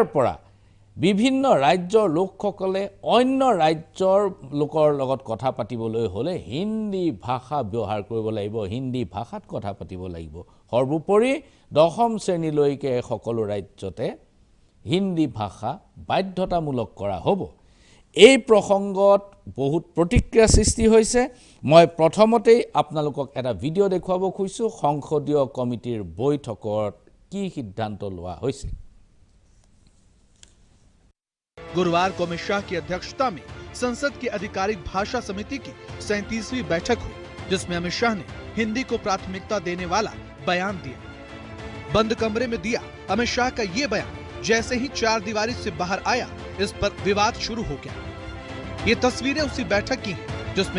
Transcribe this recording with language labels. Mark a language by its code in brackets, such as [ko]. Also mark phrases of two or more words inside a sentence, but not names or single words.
[as] পৰা বিভিন্ন ৰাজ্যৰ লোকসকলে অন্য ৰাজ্যৰ লোকৰ লগত কথা পাতিবলৈ হ'লে হিন্দী ভাষা ব্যৱহাৰ কৰিব লাগিব হিন্দী ভাষাত কথা পাতিব লাগিব সৰ্বোপৰি 10ম শ্ৰেণীলৈকে সকলো ৰাজ্যতে হিন্দী ভাষা বাধ্যতামূলক কৰা হ'ব এই প্ৰসংগত বহুত প্ৰতিক্ৰিয়া সৃষ্টি হৈছে মই প্ৰথমতেই আপোনালোকক এটা ভিডিঅ' দেখুৱাব খুজিছো সংসদীয় কমিটিৰ বৈঠকত কি সিদ্ধান্ত লোৱা হৈছে [hi] गुरुवार को अमित शाह की अध्यक्षता में संसद की आधिकारिक भाषा समिति की 37वीं बैठक हुई जिसमें अमित शाह ने हिंदी को प्राथमिकता देने वाला बयान दिया बंद कमरे में दिया अमित शाह का ये बयान जैसे ही चार दीवारी से बाहर आया इस पर विवाद शुरू हो गया ये तस्वीरें उसी बैठक की हैं जिसमें